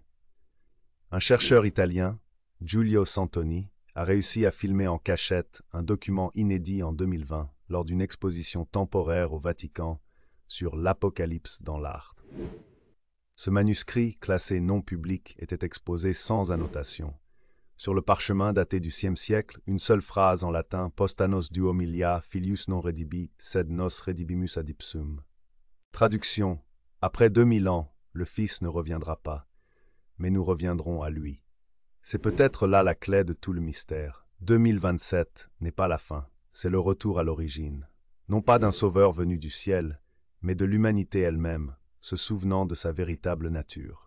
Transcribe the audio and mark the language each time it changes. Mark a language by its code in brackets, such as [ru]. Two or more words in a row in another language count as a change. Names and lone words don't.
[fr] Un chercheur italien, Giulio Santoni, a réussi à filmer en cachette un document inédit en 2020 lors d'une exposition temporaire au Vatican sur l'Apocalypse dans l'art. Ce manuscrit, classé non public, était exposé sans annotation. Sur le parchemin daté du Xe siècle, une seule phrase en latin « [la] Postanos duo milia, filius non redibi, sed nos redibimus ad ipsum ». [fr] Traduction: après 2000 ans, le Fils ne reviendra pas, mais nous reviendrons à lui. C'est peut-être là la clé de tout le mystère. 2027 n'est pas la fin, c'est le retour à l'origine. Non pas d'un sauveur venu du ciel, mais de l'humanité elle-même, se souvenant de sa véritable nature.